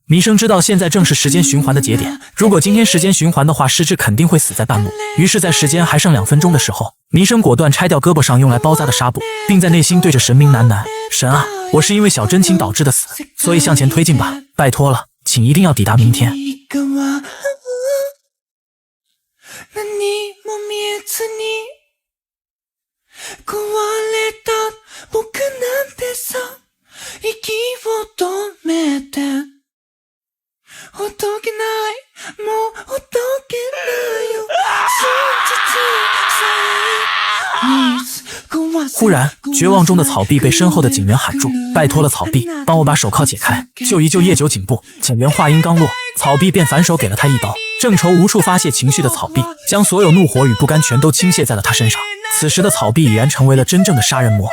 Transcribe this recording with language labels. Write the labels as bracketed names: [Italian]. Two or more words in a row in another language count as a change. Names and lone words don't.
[Chinese] 弥生知道现在正是时间循环的节点，如果今天时间循环的话，失之肯定会死在半路。于是，在时间还剩2分钟的时候，弥生果断拆掉胳膊上用来包扎的纱布，并在内心对着神明喃喃：神啊，我是因为小真情导致的死，所以向前推进吧，拜托了，请一定要抵达明天。 [Japanese] 壊れた僕なんてさ、息を止めてほどけない、もうほどけないよ、真実さえ忽然， [Chinese] 绝望中的草壁被身后的警员喊住：拜托了，草壁，帮我把手铐解开，救一救叶九警部。警员话音刚落，草壁便反手给了他一刀。正愁无处发泄情绪的草壁，将所有怒火与不甘全都倾泻在了他身上。此时的草壁已然成为了真正的杀人魔。